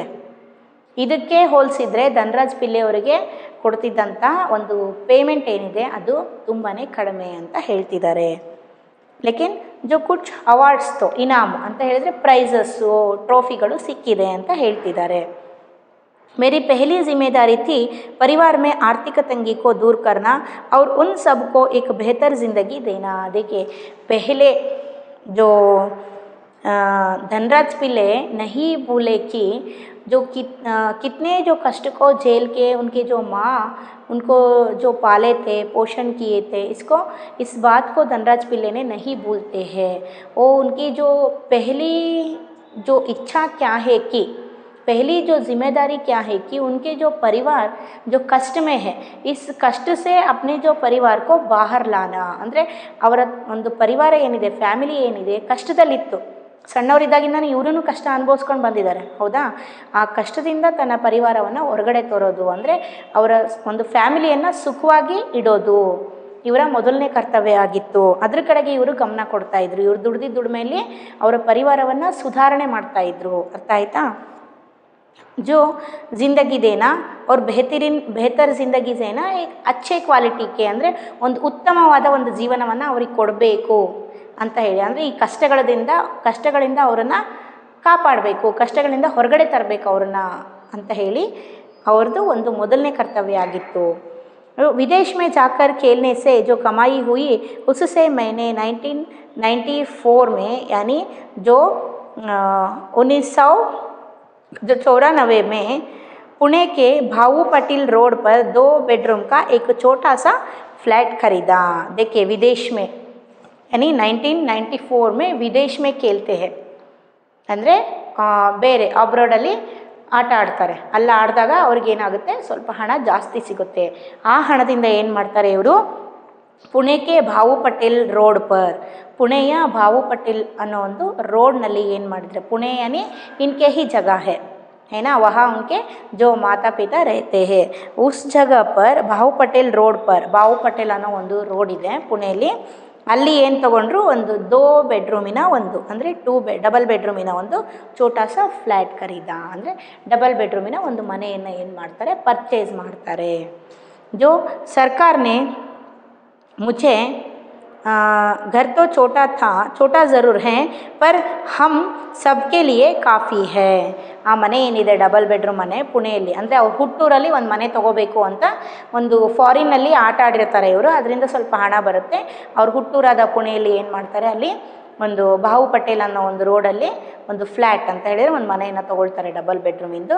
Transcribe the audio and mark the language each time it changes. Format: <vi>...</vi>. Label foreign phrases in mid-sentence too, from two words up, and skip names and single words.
<kn>ಇದಕ್ಕೆ ಹೋಲಿಸಿದರೆ ಧನರಾಜ್ ಪಿಲ್ಲೆ ಅವರಿಗೆ ಕೊಡ್ತಿದ್ದಂಥ ಒಂದು ಪೇಮೆಂಟ್ ಏನಿದೆ ಅದು ತುಂಬಾ ಕಡಿಮೆ ಅಂತ ಹೇಳ್ತಿದ್ದಾರೆ.</kn> <hi>लेकिन जो कुछ अवार्ड्स तो इनाम</hi> <kn>ಅಂತ ಹೇಳಿದರೆ ಪ್ರೈಸಸ್ಸು, ಟ್ರೋಫಿಗಳು ಸಿಕ್ಕಿದೆ ಅಂತ ಹೇಳ್ತಿದ್ದಾರೆ.</kn> <hi>मेरी पहली जिम्मेदारी थी परिवार में आर्थिक तंगी को दूर करना और उन सब को एक बेहतर ज़िंदगी देना. देखिए, पहले जो धनराज पिल्ले नहीं भूले कि जो कितने जो कष्ट को झेल के उनके जो माँ उनको जो पाले थे, पोषण किए थे, इस बात को धनराज पिल्ले ने नहीं भूलते हैं. वो उनकी जो पहली जो इच्छा क्या है कि पहली जो जिम्मेदारी क्या है कि उनके जो परिवार जो कष्ट में है, इस कष्ट से अपने जो परिवार को बाहर लाना.</hi> <kn>ಅಂದರೆ ಅವರ ಒಂದು ಪರಿವಾರ ಏನಿದೆ, ಫ್ಯಾಮಿಲಿ ಏನಿದೆ, ಕಷ್ಟದಲ್ಲಿತ್ತು. ಸಣ್ಣವರಿದ್ದಾಗಿಂದ ಇವರೂ ಕಷ್ಟ ಅನುಭವಿಸ್ಕೊಂಡು ಬಂದಿದ್ದಾರೆ, ಹೌದಾ? ಆ ಕಷ್ಟದಿಂದ ತನ್ನ ಪರಿವಾರವನ್ನು ಹೊರಗಡೆ ತರೋದು, ಅಂದರೆ ಅವರ ಒಂದು ಫ್ಯಾಮಿಲಿಯನ್ನು ಸುಖವಾಗಿ ಇಡೋದು ಇವರ ಮೊದಲನೇ ಕರ್ತವ್ಯ ಆಗಿತ್ತು. ಅದ್ರ ಕಡೆಗೆ ಇವರು ಗಮನ ಕೊಡ್ತಾಯಿದ್ರು. ಇವರು ದುಡ್ದಿದ್ದ ದುಡಿಮೆಯಲ್ಲಿ ಅವರ ಪರಿವಾರವನ್ನು ಸುಧಾರಣೆ ಮಾಡ್ತಾಯಿದ್ರು. ಅರ್ಥ ಆಯ್ತಾ?</kn> <hi>जो ज़िंदगी देना और बेहतर ज़िंदगी देना एक अच्छे क्वालिटी के</hi> <kn>ಅಂದರೆ ಒಂದು ಉತ್ತಮವಾದ ಒಂದು ಜೀವನವನ್ನು ಅವ್ರಿಗೆ ಕೊಡಬೇಕು ಅಂತ ಹೇಳಿ, ಅಂದರೆ ಈ ಕಷ್ಟಗಳಿಂದ ಅವರನ್ನು ಕಾಪಾಡಬೇಕು, ಕಷ್ಟಗಳಿಂದ ಹೊರಗಡೆ ತರಬೇಕು ಅವ್ರನ್ನ ಅಂತ ಹೇಳಿ ಅವ್ರದ್ದು ಒಂದು ಮೊದಲನೇ ಕರ್ತವ್ಯ ಆಗಿತ್ತು.</kn> <hi>विदेश में जाकर खेलने से जो कमाई हुई उससे मैंने 1994 में यानी जो 1994 में पुणे के भाऊ पटेल रोड पर 2 बेडरूम का एक छोटा सा फ्लैट खरीदा. देखिए, विदेश में यानी 1994 में विदेश में खेलते हैं</hi> <kn>ಅಂದರೆ ಬೇರೆ ಅಬ್ರಾಡಲ್ಲಿ ಆಟ ಆಡ್ತಾರೆ. ಅಲ್ಲಿ ಆಡಿದಾಗ ಅವ್ರಿಗೇನಾಗುತ್ತೆ, ಸ್ವಲ್ಪ ಹಣ ಜಾಸ್ತಿ ಸಿಗುತ್ತೆ. ಆ ಹಣದಿಂದ ಏನು ಮಾಡ್ತಾರೆ ಇವರು, ಪುಣೆಗೆ ಭಾವು ಪಟೇಲ್ ರೋಡ್ ಪರ್, ಪುಣೆಯ ಭಾವು ಪಟೇಲ್ ಅನ್ನೋ ಒಂದು ರೋಡ್ನಲ್ಲಿ ಏನು ಮಾಡಿದರೆ, ಪುಣೆ</kn> <hi>यानी इनके ही जगह है ना, वहाँ उनके जो माता पिता रहते हैं, उस जगह पर</hi> <kn>ಭಾವು ಪಟೇಲ್ ರೋಡ್ ಪರ್, ಭಾವು ಪಟೇಲ್ ಅನ್ನೋ ಒಂದು ರೋಡ್ ಇದೆ ಪುಣೆಯಲ್ಲಿ. ಅಲ್ಲಿ ಏನು ತೊಗೊಂಡ್ರು, ಒಂದು 2 ಬೆಡ್ರೂಮಿನ ಒಂದು, ಅಂದರೆ ಡಬಲ್ ಬೆಡ್ರೂಮಿನ ಒಂದು</kn> <hi>छोटा सा फ्लैट खरीदा,</hi> <kn>ಅಂದರೆ ಡಬಲ್ ಬೆಡ್ರೂಮಿನ ಒಂದು ಮನೆಯನ್ನು ಏನು ಮಾಡ್ತಾರೆ, ಪರ್ಚೇಸ್ ಮಾಡ್ತಾರೆ. ಜೋ ಸರ್ಕಾರನೇ</kn> <hi>मुझे घर तो छोटा था, छोटा ज़रूर है, पर हम सबके लिए काफ़ी है.</hi> <kn>ಆ ಮನೆ ಏನಿದೆ</kn> <en>double bedroom</en> <kn>ಮನೆ ಪುಣೆಯಲ್ಲಿ, ಅಂದರೆ ಅವ್ರು ಹುಟ್ಟೂರಲ್ಲಿ ಒಂದು ಮನೆ ತೊಗೋಬೇಕು ಅಂತ ಒಂದು ಫಾರಿನ್ನಲ್ಲಿ ಆಟ ಆಡಿರ್ತಾರೆ ಇವರು, ಅದರಿಂದ ಸ್ವಲ್ಪ ಹಣ ಬರುತ್ತೆ. ಅವ್ರ ಹುಟ್ಟೂರಾದ ಪುಣೆಯಲ್ಲಿ ಏನು ಮಾಡ್ತಾರೆ, ಅಲ್ಲಿ ಒಂದು ಭಾವು ಪಟೇಲ್ ಅನ್ನೋ ಒಂದು ರೋಡಲ್ಲಿ ಒಂದು ಫ್ಲ್ಯಾಟ್ ಅಂತ ಹೇಳಿದರೆ ಒಂದು ಮನೆಯನ್ನು ತೊಗೊಳ್ತಾರೆ ಡಬಲ್ ಬೆಡ್ರೂಮಿಂದು.</kn>